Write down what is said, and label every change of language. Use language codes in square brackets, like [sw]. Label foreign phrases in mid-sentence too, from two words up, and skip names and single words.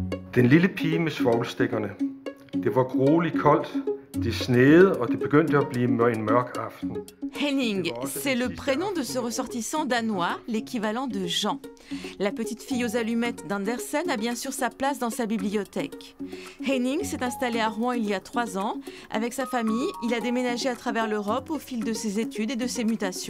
[da] Den lille pige med svovlstikkerne. Det var grueligt koldt, det sneede og det begyndte at blive en mørk aften. [fr] Henning, c'est le prénom de ce ressortissant danois, l'équivalent de Jean. La petite fille aux allumettes d'Andersen a bien sûr sa place dans sa bibliothèque. Henning s'est installé à Rouen il y a 3 ans. Avec sa famille, il a déménagé à travers l'Europe au fil de ses études et de ses mutations.